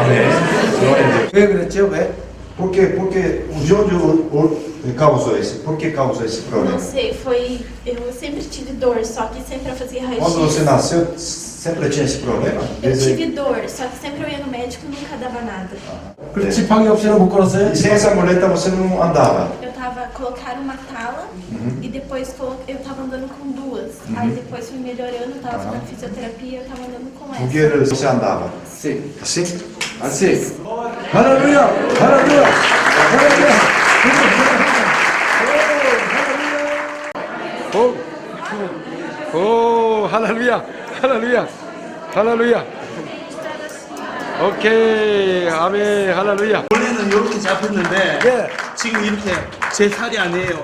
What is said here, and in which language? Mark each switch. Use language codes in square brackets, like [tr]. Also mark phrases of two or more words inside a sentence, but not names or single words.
[pt] Por que causou esse? Por que causou esse problema? Não sei, eu sempre tive dor, só que sempre eu fazia raio-x. Quando você nasceu, sempre tinha esse problema? Eu tive dor, só que sempre eu ia no médico e nunca dava nada. [ko] 지팡이 없이는 못 걸었어요? [pt] E sem essa muleta você não andava? Colocaram uma tala e depois eu tava andando com 2. Aí depois fui melhorando, tava fazendo fisioterapia, eu tava andando com essa. O que você andava? Sim. Assim? Assim. Aleluia, aleluia, aleluia. [ko] 할렐루야, 할렐루야, 할렐루야. 오케이, 아멘, 할렐루야. 원래는 이렇게 잡혔는데 예. 지금 이렇게 제 살이 아니에요.